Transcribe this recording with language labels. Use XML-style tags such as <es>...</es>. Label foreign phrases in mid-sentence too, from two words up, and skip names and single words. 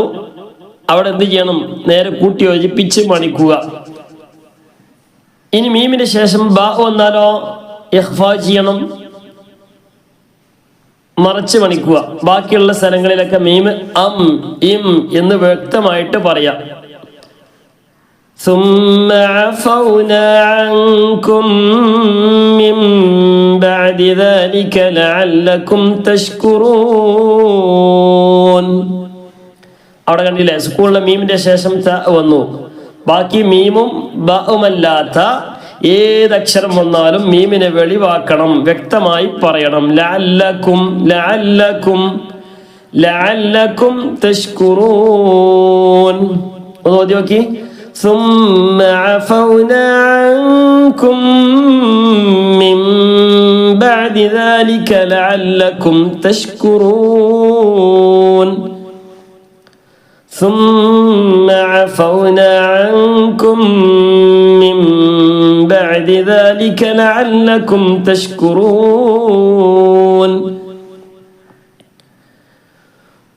<ml>അവിടെ എന്ത് ചെയ്യണം? നേരെ കൂട്ടി യോജിപ്പിച്ച് മണിക്കുക. ഇനി മീമിന്റെ ശേഷം ബ വന്നാലോ ഇഖ്ഫാ ചെയ്യണം, മറച്ച് മണിക്കുക. ബാക്കിയുള്ള സ്ഥലങ്ങളിലൊക്കെ മീമ് അം ഇം എന്ന് വ്യക്തമായിട്ട് പറയാം.</ml> <ar>ثم عفونا عنكم من بعد ذلك لعلكم تشكرون.</ar> <ml>അവിടെ കണ്ടില്ലേ? സ്കൂളിലെ മീമിന്റെ ശേഷം ത വന്നു. ബാക്കി മീമും ബഉമല്ലാത്ത ഏതക്ഷരം വന്നാലും മീമിനെ വെളിവാക്കണം, വ്യക്തമായി പറയണം.</ml> <ar>لعلكم لعلكم لعلكم تشكرون.</ar> <ml>ഒന്ന് ഓതി നോക്കി.</ml> <ar>ثم عفونا عنكم من بعد ذلك لعلكم تشكرون. ثم عفونا عنكم من بعد ذلك لعلكم تشكرون.</ar>